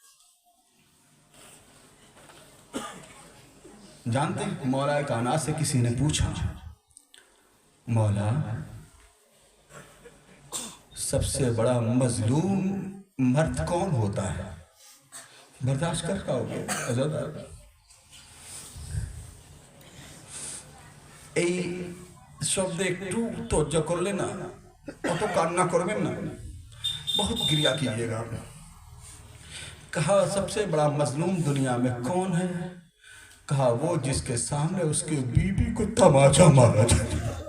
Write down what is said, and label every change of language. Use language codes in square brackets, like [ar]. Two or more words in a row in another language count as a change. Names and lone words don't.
[ur] جانتے ہیں مولا کائنات سے کسی نے پوچھا, مولا سب سے بڑا مظلوم مرد کون ہوتا ہے؟ برداشت کر پاؤ گے عزت؟ [bn] এই শব্দে একটু তর্জা করলে না, অত কান্না করবেন না, [ur] بہت گریہ کیجیے گا. کہا سب سے بڑا مظلوم دنیا میں کون ہے? کہا وہ جس کے سامنے اس کی بیوی کو طمانچہ مارا جائے.